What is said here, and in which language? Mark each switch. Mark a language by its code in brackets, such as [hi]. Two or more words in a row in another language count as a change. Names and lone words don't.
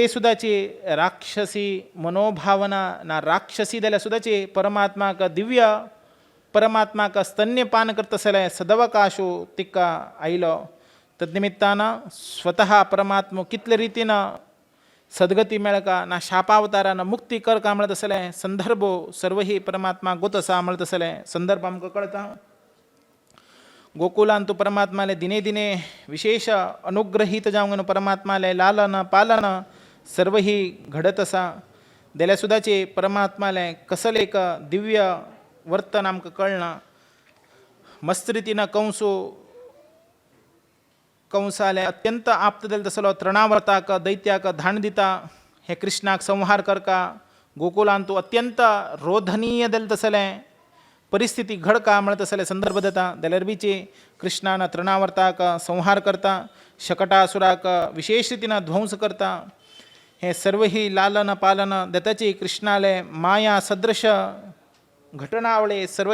[kok] सुद्दाची राक्षसी मनोभावना ना राक्षसी जाल्यार सुद्दाची परमात्माक दिव्य परमात्माक स्तन्यपान करता तसले सदवकाशू तिका आयलो तद्निमित्तान स्वतः परमात्मा कितले रितीन सद्गती मेळका ना शापावतारान मुक्ती करका म्हणत तसले संदर्भ सर्व ही परमात्मा गोत आसा म्हणत तसले संदर्भ आमकां कळटा गोकुलांतू परमात्माले दिने दिने विशेष अनुग्रहीत जावंक परमात्माले लालन पालन सर्व ही घडत आसा जाल्यार सुद्दाची परमात्माले कसले एक दिव्य वर्तन आमकां कळना मस्त रितीन कंसाले अत्यंत आप्त दिले तसलो तृणावर्ताक दैत्याक धाण दिता हे कृष्णाक संहार करका गोकुलांतू अत्यंत रोधनीय दिले तसले परिस्थिती घडका म्हणत तसले संदर्भ दिता जाल्यार बीची कृष्णान तृणावर्ताक संहार करता शकटासुराक विशेष रितीन ध्वंस करता हे सर्व ही लालन पालन दत्ताची कृष्णाले माया सदृश घटनावळे सर्व